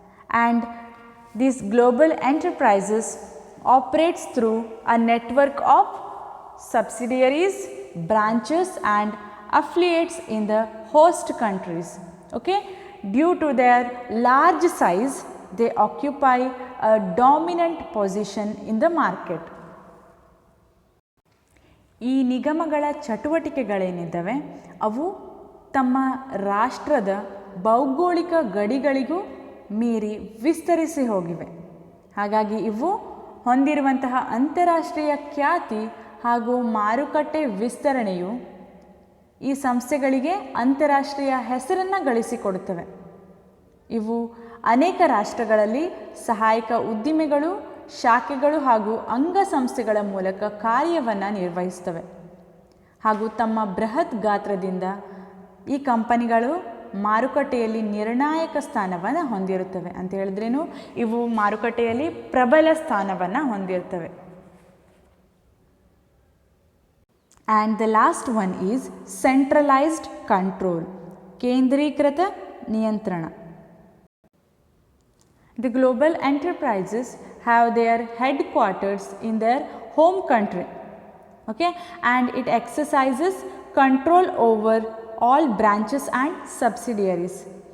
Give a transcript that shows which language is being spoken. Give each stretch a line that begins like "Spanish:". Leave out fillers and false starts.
English: And these global enterprises operates through a network of subsidiaries branches and affiliates in the host countries. Okay, due to their large size, they occupy a dominant position in the market.
Kannada: ಈ ನಿಗಮಗಳ ಚಟುವಟಿಕೆಗಳೇನಿದ್ದಾವೆ ಅವು ತಮ್ಮ ರಾಷ್ಟ್ರದ ಭೌಗೋಳಿಕ ಗಡಿಗಳಿಗೂ ಮೀರಿ ವಿಸ್ತರಿಸಿ ಹೋಗಿವೆ. ಹಾಗಾಗಿ ಇವು ಹೊಂದಿರುವಂತಹ ಅಂತಾರಾಷ್ಟ್ರೀಯ ಖ್ಯಾತಿ ಹಾಗೂ ಮಾರುಕಟ್ಟೆ ವಿಸ್ತರಣೆಯು ಈ ಸಂಸ್ಥೆಗಳಿಗೆ ಅಂತಾರಾಷ್ಟ್ರೀಯ ಹೆಸರನ್ನು ಗಳಿಸಿಕೊಡುತ್ತವೆ. ಇವು ಅನೇಕ ರಾಷ್ಟ್ರಗಳಲ್ಲಿ ಸಹಾಯಕ ಉದ್ದಿಮೆಗಳು, ಶಾಖೆಗಳು ಹಾಗೂ ಅಂಗಸಂಸ್ಥೆಗಳ ಮೂಲಕ ಕಾರ್ಯವನ್ನು ನಿರ್ವಹಿಸ್ತವೆ. ಹಾಗೂ ತಮ್ಮ ಬೃಹತ್ ಗಾತ್ರದಿಂದ ಈ ಕಂಪನಿಗಳು ಮಾರುಕಟ್ಟೆಯಲ್ಲಿ ನಿರ್ಣಾಯಕ ಸ್ಥಾನವನ್ನು ಹೊಂದಿರುತ್ತವೆ. ಅಂತ ಹೇಳಿದ್ರೇನು, ಇವು ಮಾರುಕಟ್ಟೆಯಲ್ಲಿ ಪ್ರಬಲ ಸ್ಥಾನವನ್ನು ಹೊಂದಿರ್ತವೆ.
English: And the last one is centralized control,
Kannada: ಕೇಂದ್ರೀಕೃತ ನಿಯಂತ್ರಣ.
English: The global enterprises have their headquarters in their home country, okay, and it exercises control over all branches and subsidiaries.